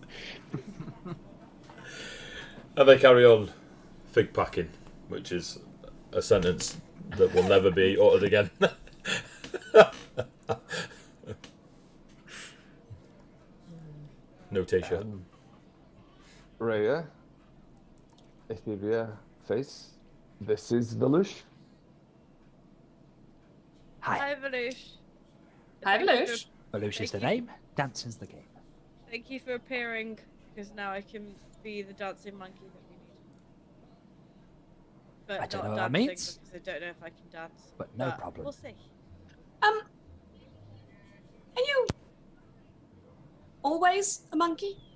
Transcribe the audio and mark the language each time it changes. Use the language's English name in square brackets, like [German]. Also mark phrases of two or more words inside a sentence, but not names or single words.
[English] And they carry on fig packing, which is a sentence that will never be uttered again. No t-shirt. Rhea, Etheria, Face. This is Velush. Hi. Hi, Velush. Hi, Thank you Velush. Velosh is the Thank name. Dancing's the game. Thank you for appearing, because now I can be the dancing monkey that we need. But I don't not know what that dancing means. because I don't know if I can dance. But no problem. We'll see. Are you always a monkey?